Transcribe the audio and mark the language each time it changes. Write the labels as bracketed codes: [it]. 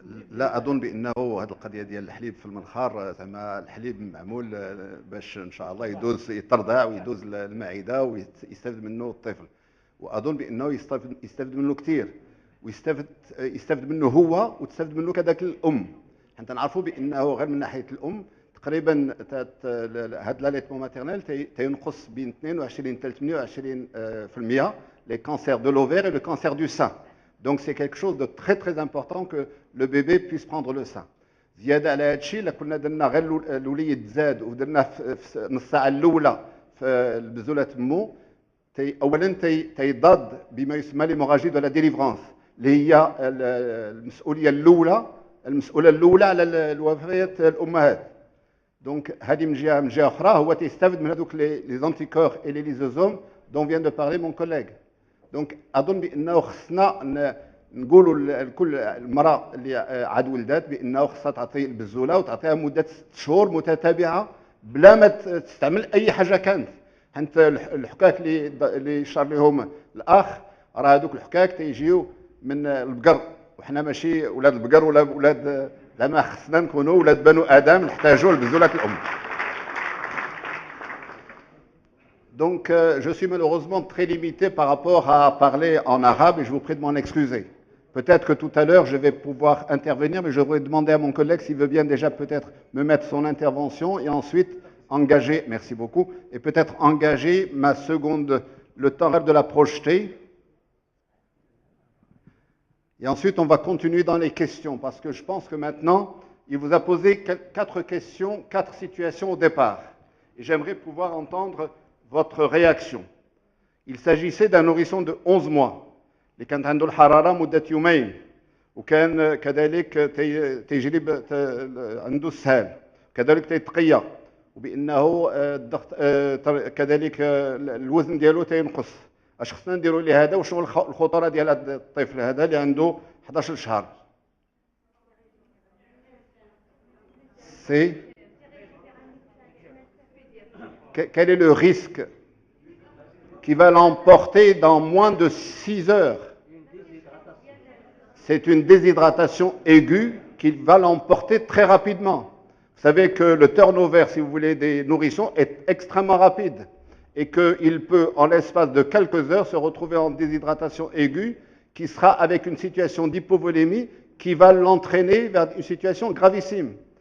[ar] لا اظن بانه هذه القضيه ديال الحليب في المنخار، زعما الحليب معمول باش ان شاء الله يدوز يترضع ويدوز المعده ويستفد منه الطفل، واظن بانه يستفد منه كثير، ويستفد منه هو وتستفد منه كذاك الام. حتى نعرفوا بانه غير من ناحيه الام تقريبا هذا [fr] لاليتمون ماتيرنيل [ar] تينقص بين 22 حتى 28% [fr] les cancers de l'ovaire et le cancer du sein. Donc c'est quelque chose de très très important que le bébé puisse prendre le sein. [ar] زياده على هذا الشيء الا كنا درنا غير الوليد زاد ودرنا في نص ساعه الاولى في البزوله تمو، اولا تيضاد بما يسمى [fr] ليموراجي دو لا ديليفرانس [ar] اللي هي المسؤوله الاولى على الوفيات الامهات. [fr] دونك [ar] هذه من جهه اخرى هو تيستافد من هذوك [fr] لي زانتيكور اي لي ليزوزوم دون فيان دو بارلي مون كوليغ. [ar] دونك اظن بانه خصنا نقولوا لكل المراه اللي عاد ولدات بانه خصها تعطي البزوله وتعطيها مده 6 شهور متتابعه بلا ما تستعمل اي حاجه كانت. حنت الحكاك اللي شار لهم الاخ راه هذوك الحكاك تيجيو من البقر، وحنا ماشي ولاد البقر ولا ولاد، لما خصنا نكونوا ولاد بنو ادم نحتاجوا لبزوله الام. [fr] Donc, je suis malheureusement très limité par rapport à parler en arabe et je vous prie de m'en excuser. Peut-être que tout à l'heure, je vais pouvoir intervenir, mais je voudrais demander à mon collègue s'il veut bien déjà peut-être me mettre son intervention et ensuite engager, merci beaucoup, et peut-être engager ma seconde, le temps de la projeter. Et ensuite, on va continuer dans les questions, parce que je pense que maintenant, il vous a posé 4 questions, 4 situations au départ. Et j'aimerais pouvoir entendre votre réaction. Il s'agissait d'un nourrisson de 11 mois [ar] اللي كانت عنده الحراره مده يومين، وكان كذلك تيجرب عنده السهال، كذلك تيتقيا، وبانه الضغط كذلك الوزن ديالو تينقص. اش خصنا نديروا لهذا وشنو الخطوره ديال هذا الطفل هذا اللي عنده 11 شهر؟ سي [fr] quel est le risque qui va l'emporter dans moins de 6 heures? C'est une déshydratation aiguë qui va l'emporter très rapidement. Vous savez que le turnover, si vous voulez, des nourrissons est extrêmement rapide et qu'il peut, en l'espace de quelques heures, se retrouver en déshydratation aiguë qui sera avec une situation d'hypovolémie qui va l'entraîner vers une situation gravissime.